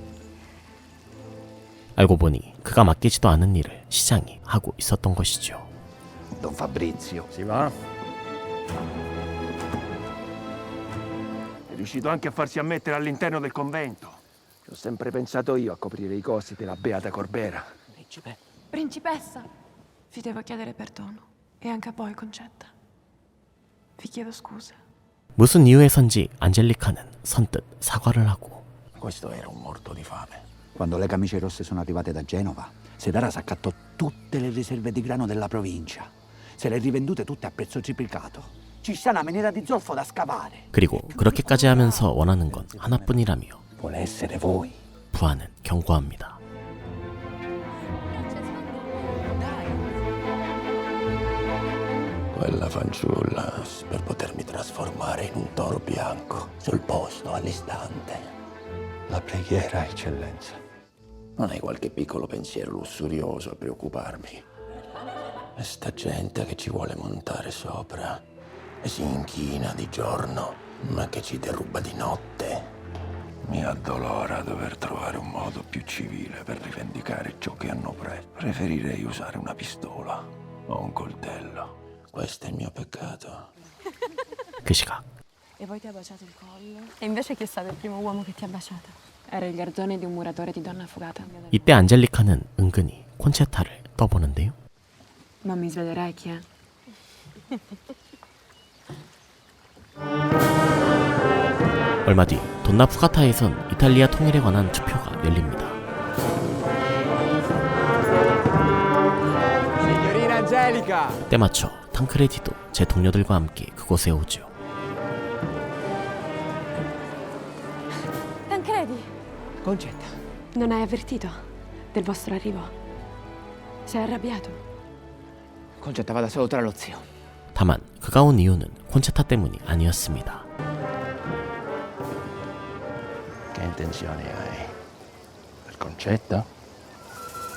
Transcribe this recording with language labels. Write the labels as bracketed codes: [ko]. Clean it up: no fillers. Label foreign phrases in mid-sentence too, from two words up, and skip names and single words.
[ko] 알고 보니 그가 맡기지도 않은 일을 시장이 하고 있었던 것이죠. [it] Don Fabrizio. Si va? È riuscito anche a farsi ammettere all'interno del convento. Ci ho sempre pensato io a coprire i costi della beata Corbera. Principe. Principessa, vi devo chiedere perdono. E anche a voi, Concetta. Vi chiedo scusa. [ko] 무슨 이유에선지 안젤리카는 선뜻 사과를 하고 [it] Questo era un morto di fame. Quando le camicie rosse sono arrivate da Genova, Sedaras accattò tutte le riserve di grano della provincia. Se le rivendute tutte a prezzo triplicato. Ci sta una miniera di zolfo da scavare. [ko] 그리고 그렇게까지 하면서 원하는 건 하나뿐이라며 [it] Vuole essere voi. [ko] 부하는 경고합니다. [it] Quella fanciulla per potermi trasformare in un toro bianco sul posto all'istante. La preghiera, eccellenza. Non hai qualche piccolo pensiero lussurioso a preoccuparmi? E sta gente che ci vuole montare sopra e si inchina di giorno, ma che ci deruba di notte. Mi addolora dover trovare un modo più civile per rivendicare ciò che hanno preso. Preferirei usare una pistola o un coltello. Questo è il mio peccato. [ko] 그 시각 [it] E poi ti ha baciato il collo? E invece chi è stato il primo uomo che ti ha baciato? Era il garzone di un muratore di donna affogata. [ko] 이때 안젤리카는 은근히 콘체타를 떠보는데요. [it] Ma mi svelerai chi è? [ko] 얼마 뒤 돈나 푸가타에선 이탈리아 통일에 관한 투표가 열립니다. [it] Signorina Angelica! [ko] 때맞춰 탕크레디도 제 동료들과 함께 그곳에 오죠. [it] Tancredi, Concetta. non hai avvertito del vostro arrivo? Sei arrabbiato? Concetta, vado a salutare lo zio. [ko] 다만 그가 온 이유는 콘체타 때문이 아니었습니다. [it] Che intenzioni hai? Per Concetta?